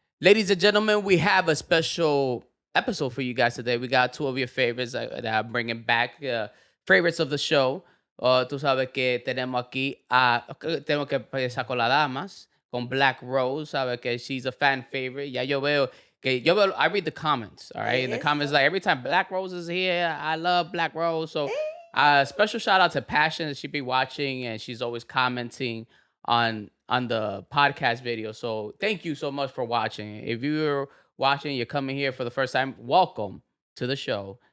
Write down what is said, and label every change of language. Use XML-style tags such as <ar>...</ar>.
<en>Ladies and gentlemen, we have a special episode for you guys today. We got two of your favorites that I'm bringing back, favorites of the show.</en> <es>Tú sabes que tenemos aquí tengo que empezar con las damas, con Black Rose, sabes que</es> <en>she's a fan favorite. Ya I read the comments, all right? In the comments, like every time Black Rose is here, I love Black Rose. So, special shout out to Passion. She be watching and she's always commenting on the podcast video. So thank you so much for watching. If you're watching, you're coming here for the first time, welcome to the show.</en>